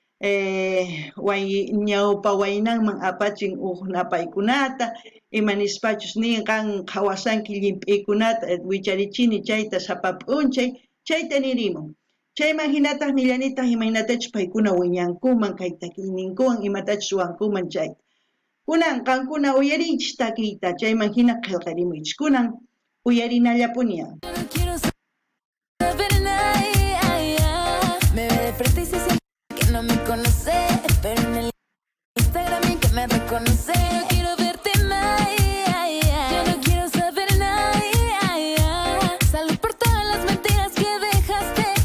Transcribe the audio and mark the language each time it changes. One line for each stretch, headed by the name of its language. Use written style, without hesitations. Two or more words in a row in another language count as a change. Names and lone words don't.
Quechua: ñawpa waynanman apachin napaykunata imanispachus ninqan hawasanki llimp'iykunata wicharichini chayta sapa p'unchay chayta nirimun chayman hinataq millanitaq imaynatachus paykuna wiñankuman kay takiyninkuwan imatachus ruwankuman chayta kunan qankuna uyarinchis takiyta chayman hina qillqarimuychis kunan uyarinallapuni.
Spanish: No quiero saber nada, me ve de frente y se siente que no me conoce, pero en el Instagram y que me reconoce. No quiero verte más, yo no quiero saber nada. Salud por todas las mentiras que dejaste.